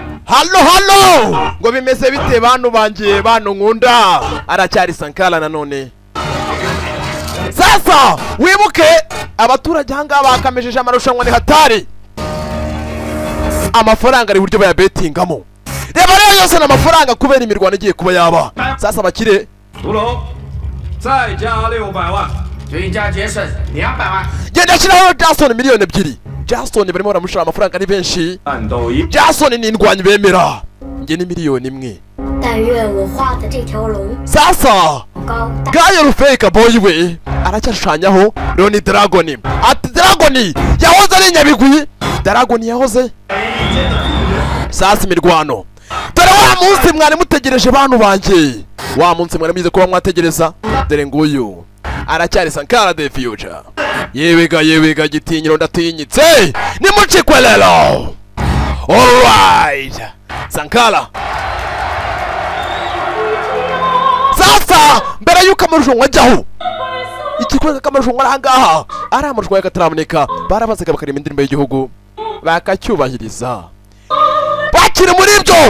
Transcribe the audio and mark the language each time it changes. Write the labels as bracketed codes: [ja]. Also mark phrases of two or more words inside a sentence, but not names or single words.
[rw] Hallo ngo bimeze bite bantu bangiye bantu nkunda aracyari Sankara nanone. Sasa wibuke abaturage hanga bakamejeje amarushanwa ni hatari. Amafaranga ari buryo baya bettingamo. Reba rero yose n'amafaranga kubera imirwano igiye kuba yaba. Sasa bakire [zh] 屠龙再加600万，均价节省200万。 [rw] Genda shiraho Jason miliyoni 2. Jason barimo baramushira amafaranga ari benshi. Jason ni indwanyi bemera. Nge ni miliyoni 1. [zh] 但愿我画的这条龙 [rw] Sasa [zh] 高大。 [rw] Gayo Rufeka boy we aracyashushanyaho Leon Dragon. Ati Dragon yahoze ari nyabigwi. Dragon yahoze. Sasa imirwano. Dore wa munsi mwari mutegereje bantu banje. Wa munsi mwari mize kuba mwategereza. Dore nguyu aracyari Sankara [en] the future. [rw] Yewega gitinyiro ndatinyitse. Nimucikwe lelo. Alright. Sankara. Sasa mbere yuko amarushanwa ajyaho. Ikikwega kamarushanwa ahangaha. Ari amarushanwa y'akataraboneka. Barabazaga bakarema indirimbo y'igihugu. Bakacyubahiriza. Bakiri muri ibyo.